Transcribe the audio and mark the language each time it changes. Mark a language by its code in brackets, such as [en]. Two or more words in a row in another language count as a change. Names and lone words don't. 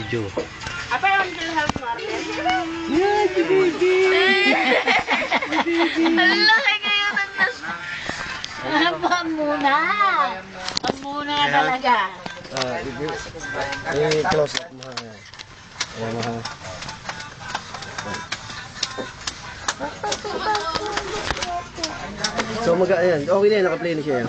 [id] video. Apa yang dilihat Martin? [en] Yeah, baby! [tl] Hala, kayak ngayon Pamuna! Pamuna talaga. I- [en] close up [tl] mo ha. Ayan mo ha. So ayan, okay na yan, naka-play na siya yan.